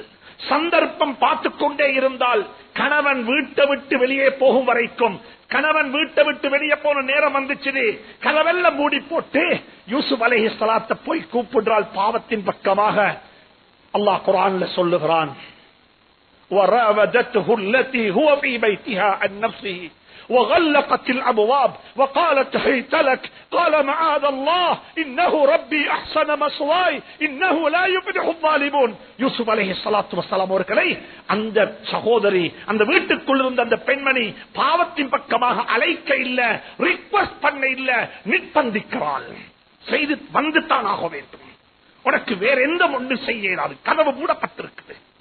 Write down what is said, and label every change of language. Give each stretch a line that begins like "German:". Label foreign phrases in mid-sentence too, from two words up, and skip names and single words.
Tamil: சந்தர்ப்பம் பார்த்துக் கொண்டே இருந்தால் கணவன் வீட்டை விட்டு வெளியே போகும் வரைக்கும், கணவன் வீட்டை விட்டு வெளியே போன நேரம் வந்துச்சு, கதவெல்லாம் மூடி போட்டு யூசுப் அலைஹிஸ்ஸலாத்தை போய் கூப்பிடுறாள் பாவத்தின் பக்கமாக. அல்லாஹ் குர்ஆன்ல சொல்லுகிறான்,
Arabic: وَرَاوَدَتْهُ الَّتِي هُوَ فِي بَيْتِهَا عَن نَفْسِهِ وَغَلَّقَتِ الْأَبْوَابَ وَقَالَتْ هَيْتَ لَكَ قَالَ مَعَاذَ اللَّهِ إِنَّهُ رَبِّي أَحْسَنَ مَثْوَايَ إِنَّهُ لَا يُفْلِحُ الظَّالِمُونَ.
Tamil: யூசுப்
Arabic: عليه الصلاة والسلام
Tamil: அவர்களை அந்த சகோதரி, அந்த வீட்டுக்குள் இருந்த அந்த பெண்மணி பாவத்தின் பக்கமாக அழைக்க இல்ல, ரிக்வெஸ்ட் பண்ண இல்ல, நிர்பந்திக்கிறாள். செய்து வந்துத்தான் ஆக வேண்டும், உனக்கு வேற எந்த ஒன்று செய்ய இயலாது, கதவு மூடப்பட்டிருக்குது.